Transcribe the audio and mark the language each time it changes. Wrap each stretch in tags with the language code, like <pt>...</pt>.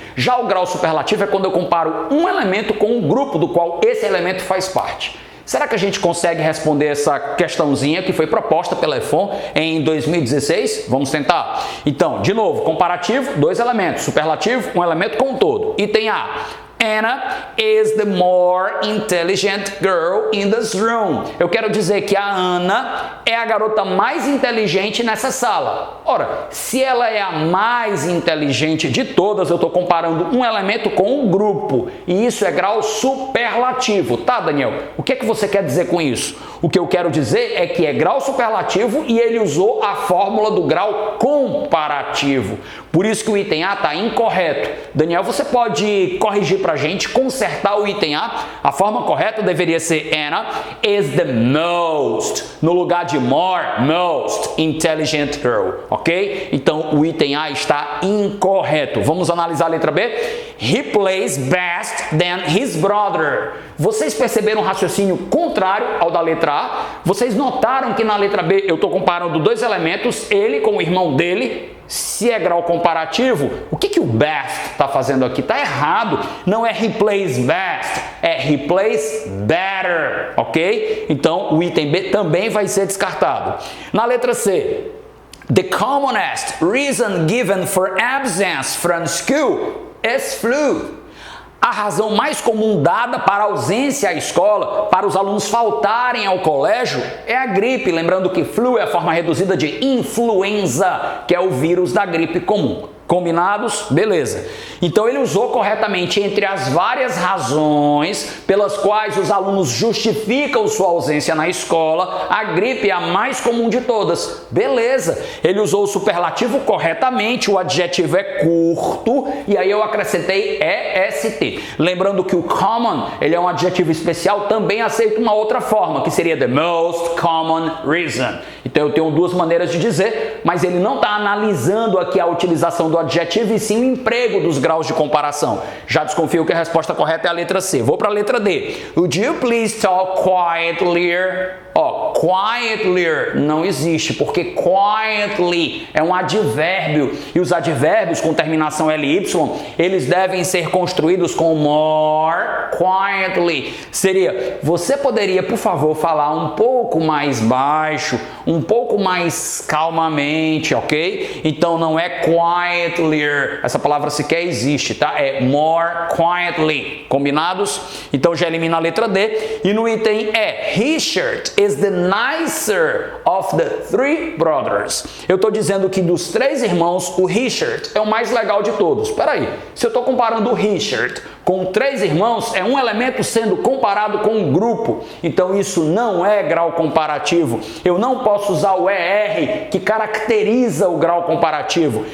<pt>Já o grau superlativo é quando eu comparo um elemento com um grupo do qual esse elemento faz parte. Será que a gente consegue responder essa questãozinha que foi proposta pela EFON em 2016? Vamos tentar? Então, de novo, comparativo, dois elementos. Superlativo, um elemento com um todo. Item A.</pt> <en>Anna is the more intelligent girl in this room.</en> <pt>Eu quero dizer que a Ana é a garota mais inteligente nessa sala. Ora, se ela é a mais inteligente de todas, eu estou comparando um elemento com um grupo. E isso é grau superlativo, tá, Daniel? O que é que você quer dizer com isso? O que eu quero dizer é que é grau superlativo e ele usou a fórmula do grau comparativo. Por isso que o item A está incorreto. Daniel, você pode corrigir para a gente, consertar o item A? A forma correta deveria ser</pt> <en>Anna is the most,</en> <pt>no lugar de more,</pt> <en>most intelligent girl,</en> <pt>ok? Então, o item A está incorreto. Vamos analisar a letra B?</pt> <en>He plays best than his brother.</en> <pt>Vocês perceberam um raciocínio contrário ao da letra A? Vocês notaram que na letra B eu estou comparando dois elementos, ele com o irmão dele. Se é grau comparativo, o que o best está fazendo aqui? Está errado. Não é</pt> <en>he plays best,</en> <pt>é</pt> <en>he plays better,</en> <pt>ok? Então, o item B também vai ser descartado. Na letra C,</pt> <en>The commonest reason given for absence from school is flu.</en> <pt>A razão mais comum dada para a ausência à escola, para os alunos faltarem ao colégio, é a gripe. Lembrando que flu é a forma reduzida de influenza, que é o vírus da gripe comum. Combinados? Beleza. Então ele usou corretamente entre as várias razões pelas quais os alunos justificam sua ausência na escola, a gripe é a mais comum de todas. Beleza. Ele usou o superlativo corretamente, o adjetivo é curto e aí eu acrescentei EST. Lembrando que o common, ele é um adjetivo especial, também aceita uma outra forma, que seria</pt> <en>the most common reason.</en> <pt>Então eu tenho duas maneiras de dizer, mas ele não está analisando aqui a utilização do adjetivo e sim o emprego dos graus de comparação. Já desconfio que a resposta correta é a letra C. Vou para a letra D.</pt> <en>Would you please talk quietly?</en> <pt>Quietly não existe, porque quietly é um advérbio e os advérbios com terminação ly, eles devem ser construídos com more quietly. Seria, você poderia, por favor, falar um pouco mais baixo, um pouco mais calmamente, ok? Então não é quietly, essa palavra sequer existe, tá? É more quietly. Combinados? Então já elimina a letra D. E no item E,</pt> <en>Richard is the nicer of the three brothers.</en> <pt>Eu estou dizendo que dos três irmãos, o Richard é o mais legal de todos. Espera aí, se eu estou comparando o Richard com três irmãos, é um elemento sendo comparado com um grupo. Então isso não é grau comparativo. Eu não posso usar o ER, que caracteriza o grau comparativo.</pt>